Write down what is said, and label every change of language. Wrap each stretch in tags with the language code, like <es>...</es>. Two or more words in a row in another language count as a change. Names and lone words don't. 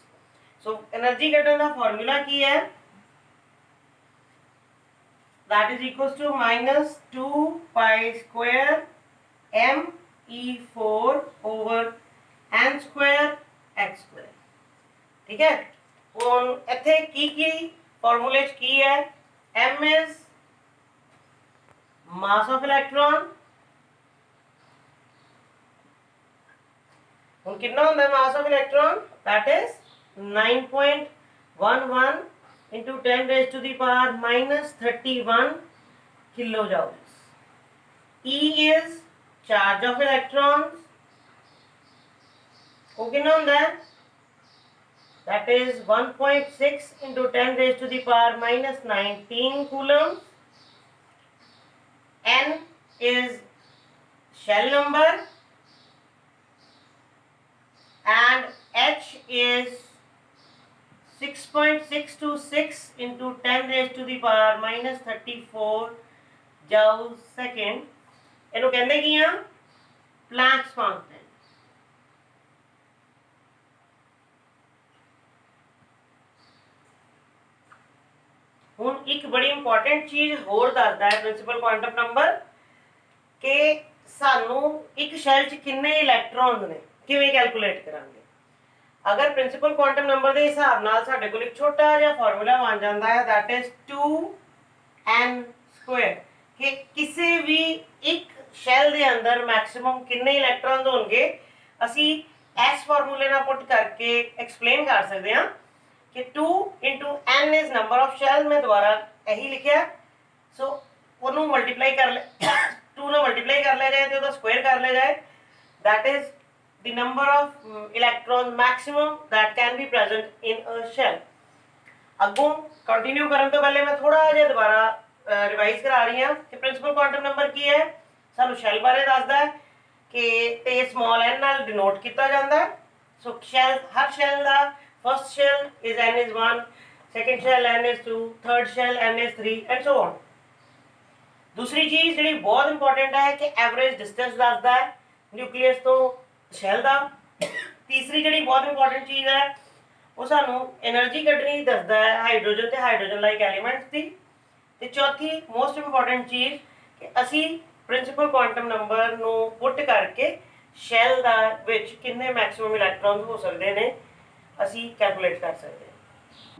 <pa>ਸੋ ਐਨਰਜੀ ਕੱਢਣ ਦਾ ਫਾਰਮੂਲਾ ਕੀ ਹੈ?</pa> <en>that is equals to -2 pi square me4 over n square x square.</en> <pa>ਠੀਕ ਹੈ, ਹੁਣ ਇੱਥੇ ਕੀ ਫਾਰਮੂਲੇ ਚ ਕੀ ਹੈ?</pa> <en>m is mass of electron।</en> <pa>ਹੁਣ ਕਿੰਨਾ ਹੁੰਦਾ</pa> <en>mass of electron? that is 9.11 into 10 raised to the power -31 kilojoules। E is charge of electrons।</en> <hi>वो कितना ਹੁੰਦਾ है?</hi> <en>that is 1.6 into 10 raised to the power -19 coulombs। n is shell number and h is 6.626 into 10 raised to the power -34 joules second।</en> <pa>ਇਹਨੂੰ ਕਹਿੰਦੇ ਕੀ ਆ?</pa> <en>Planck's constant।</en> <pa>ਹੁਣ ਇੱਕ ਬੜੀ ਇੰਪੋਰਟੈਂਟ ਚੀਜ਼ ਹੋਰ ਦੱਸਦਾ ਹੈ</pa> <en>principal quantum number,</en> <pa>ਕਿ ਸਾਨੂੰ ਇੱਕ ਸ਼ੈਲ 'ਚ ਕਿੰਨੇ ਇਲੈਕਟ੍ਰੋਨਸ ਨੇ ਕਿਵੇਂ ਕੈਲਕੂਲੇਟ ਕਰਾਂਗੇ। ਅਗਰ</pa> <en>principal quantum number</en> <pa>ਦੇ ਹਿਸਾਬ ਨਾਲ ਸਾਡੇ ਕੋਲ ਇੱਕ ਛੋਟਾ ਜਿਹਾ ਫਾਰਮੂਲਾ ਬਣ ਜਾਂਦਾ ਹੈ,</pa> <en>that is 2n square,</en> <pa>ਕਿ ਕਿਸੇ ਵੀ ਇੱਕ ਸ਼ੈਲ ਦੇ ਅੰਦਰ ਮੈਕਸਿਮਮ ਕਿੰਨੇ ਇਲੈਕਟ੍ਰੋਨਸ ਹੋਣਗੇ ਅਸੀਂ ਇਸ ਫਾਰਮੂਲੇ ਨਾਲ ਪੁੱਟ ਕਰਕੇ ਐਕਸਪਲੇਨ ਕਰ ਸਕਦੇ ਹਾਂ कि 2</pa> <en>into n is number of shell।</en> <hi>मैं दोबारा यही लिखा।</hi> <pa>सो ਉਹਨੂੰ ਮਲਟੀਪਲਾਈ ਕਰ ਲੈ 2 ਨਾਲ ਮਲਟੀਪਲਾਈ ਕਰ ਲਿਆ ਜਾਏ ਤੇ ਉਹਦਾ ਸਕੁਆਇਰ ਕਰ ਲਿਆ ਜਾਏ,</pa> <en>that is the number of electrons maximum that can be present in a shell।</en> <pa>ਅੱਗੋਂ ਕੰਟੀਨਿਊ ਕਰਨ ਤੋਂ ਪਹਿਲੇ ਮੈਂ ਥੋੜਾ ਜਿਹਾ ਦੁਬਾਰਾ ਰਿਵਾਈਜ਼ ਕਰਾ ਰਹੀ ਹਾਂ ਕਿ</pa> <en>principal quantum number</en> <pa>ਕੀ ਹੈ। ਸਾਨੂੰ ਸ਼ੈਲ ਬਾਰੇ ਦੱਸਦਾ ਹੈ ਕਿ ਤੇ ਸਮਾਲ n ਨਾਲ ਡਿਨੋਟ ਕੀਤਾ ਜਾਂਦਾ ਹੈ। ਸੋ ਸ਼ੈਲ, ਹਰ ਸ਼ੈਲ ਦਾ</pa> <en>first shell is n is 1, second shell n is 2, third shell n is 3 and so on।</en> <hi>दूसरी चीज</hi> <pa>ਜਿਹੜੀ ਬਹੁਤ ਇੰਪੋਰਟੈਂਟ ਹੈ ਕਿ</pa> <en>average distance</en> <pa>ਦੱਸਦਾ ਹੈ ਨਿਊਕਲੀਅਸ ਤੋਂ ਸ਼ੈਲ ਦਾ। ਤੀਸਰੀ ਜਿਹੜੀ ਬਹੁਤ ਇੰਪੋਰਟੈਂਟ ਚੀਜ਼ ਹੈ ਉਹ ਸਾਨੂੰ એનર્ਜੀ ਕੱਢਣੀ ਦੱਸਦਾ ਹੈ ਹਾਈਡਰੋਜਨ ਤੇ</pa> <en>hydrogen like elements</en> <pa>ਦੀ। ਤੇ ਚੌਥੀ</pa> <en>most important</en> <pa>ਚੀਜ਼ ਕਿ ਅਸੀਂ</pa> <en>principal quantum number</en> <pa>ਨੂੰ ਪੁੱਟ ਕਰਕੇ ਸ਼ੈਲ ਦਾ ਵਿੱਚ ਕਿੰਨੇ</pa> <en>maximum electrons</en> <pa>ਹੋ ਸਕਦੇ ਨੇ ਅਸੀਂ ਕੈਲਕੂਲੇਟ ਕਰ ਸਕਦੇ ਹਾਂ।</pa>